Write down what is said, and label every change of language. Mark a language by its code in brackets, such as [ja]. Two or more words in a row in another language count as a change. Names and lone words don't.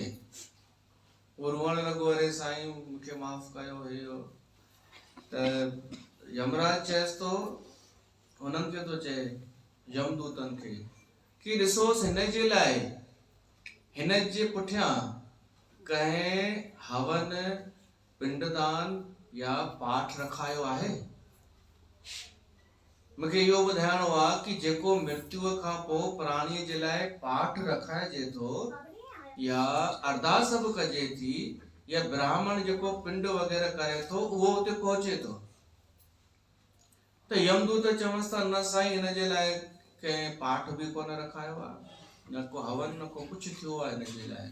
[sd] वो रोअण लॻो, अरे साईं मूंखे माफ़ कयो हुयो। त यमराज चएसि तो, हुननि खे तो चए यमदूतनि खे कि ॾिसोसि हिन जे लाइ, हिन जे पुठियां कंहिं हवन, पिंडदान या पाठ रखायो आहे। मूंखे इहो ॿुधाइणो आहे कि जेको मृत्युअ खां पोइ प्राणीअ जे लाइ पाठ रखाइजे थो या अरदास बि कजे थी, या ब्राह्मण जेको पिंड वग़ैरह करे थो उहो उते पहुचे थो। त यमदूत चवंसि था, न साईं हिन जे लाइ कंहिं पाठ बि कोन रखायो आहे, न को हवन, न को कुझु थियो आहे हिन जे लाइ।